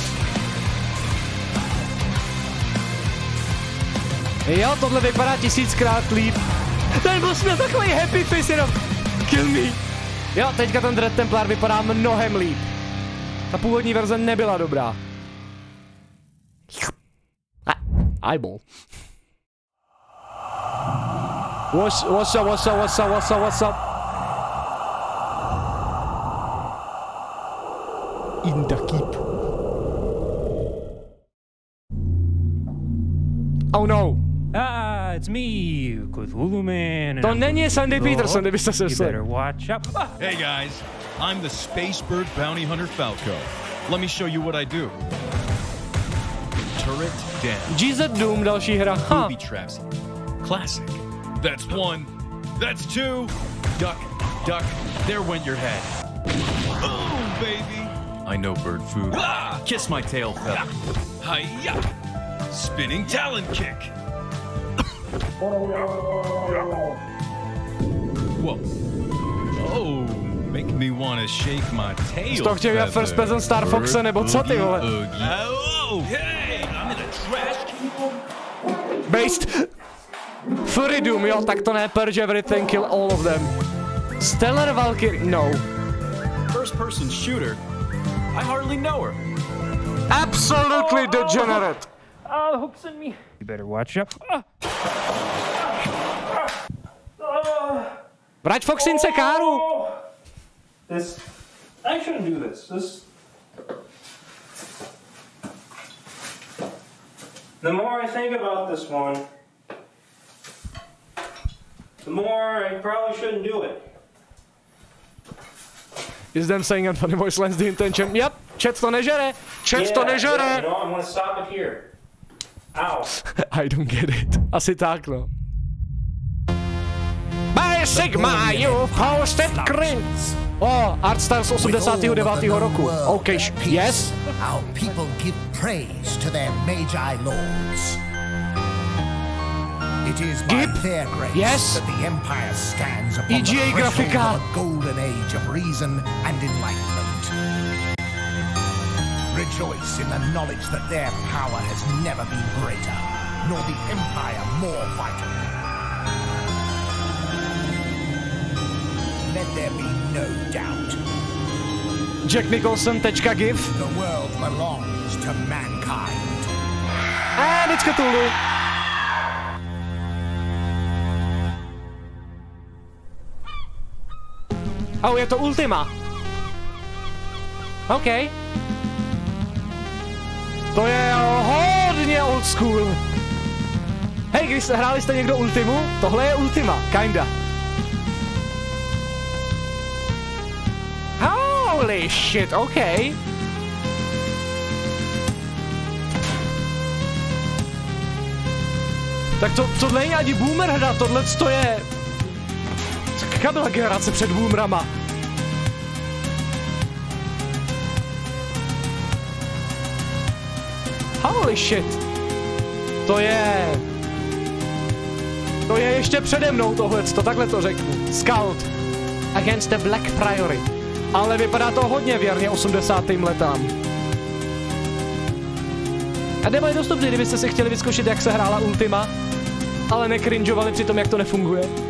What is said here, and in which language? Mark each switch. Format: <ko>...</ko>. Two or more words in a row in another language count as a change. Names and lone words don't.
<cs>Jo, tohle vypadá 1000krát líp. Ten boss měl takový</cs> <en>happy face,</en> <cs>jenom</cs> <en>kill me.</en> <cs>Jo, teďka ten Dread Templar vypadá mnohem líp. Ta původní verze nebyla dobrá.</cs> <en>Eyeball. What's up? In the keep. Oh no. It's me, Cthulhu Man.</en> <cs>To není Sandy Peterson, kdybyste se</cs> <en>You better watch up. Hey guys, I'm the Space Bird Bounty Hunter Falco. Let me show you what I do. Turret down.</en> <cs>GZ Doom, další hra.</cs> <en>Booby traps. Classic. That's one. That's two. Duck, duck. There went your head. Boom, baby. I know bird food. Kiss my tail feather. Hi-ya! Spinning talon kick. Whoa. Oh, make me want to shake my tail.</en> <cs>Jsi to chtěl dělat</cs> <en>first person</en> <cs>Star Foxe, nebo co ty vole?</cs> <en>Oh, hey, I'm in a trash. Based.</en> <cs>Furidum, jo, tak to ne,</cs> <en>purge everything, kill all of them. Stellar Valkyrie, no. First person shooter? I hardly know her. Absolutely degenerate. Oh, the hook's in me. You better watch out. Vrať Foxince káru. This, I shouldn't do this. The more I think about this one, the more I probably shouldn't do it. Is them saying and funny voice lends the intention.</en> <cs>Yep, chat to nežere. Chat to nežere.</cs> <en>Yeah, you know, I'm gonna stop it here. Ow. I don't get it.</en> <cs>Asi tak, no.</cs> <en>By Sigma, you posted cringe. Oh, art style</en> <cs>z 89. roku.</cs> <en>Okay, yes? Our people give praise to their magi lords. It is by their grace that the Empire stands upon the threshold of a golden age of reason and enlightenment. Rejoice in the knowledge that their power has never been greater, nor the Empire more vital. Let there be no doubt. Jack Nicholson.gif. The world belongs to mankind. And it's Cthulhu.</en> <cs>Oh, je to Ultima. OK. To je hodně</cs> <en>old school.</en> <cs>Hej, když hráli jste někdo Ultimu? Tohle je Ultima, kinda.</cs> <en>Holy shit,</en> <cs>OK. Tak tohle není ani boomer hra, tohle to je... Jaká byla generace před boomerama?</cs> <en>Holy shit.</en> <cs>To je ještě přede mnou tohleto, takhle to řeknu. Scout Against the Black Priory. Ale vypadá to hodně věrně 80. letám. A demo je dostupný, kdybyste si chtěli vyzkoušet, jak se hrála Ultima, ale nekrinžovali při tom, jak to nefunguje.</cs>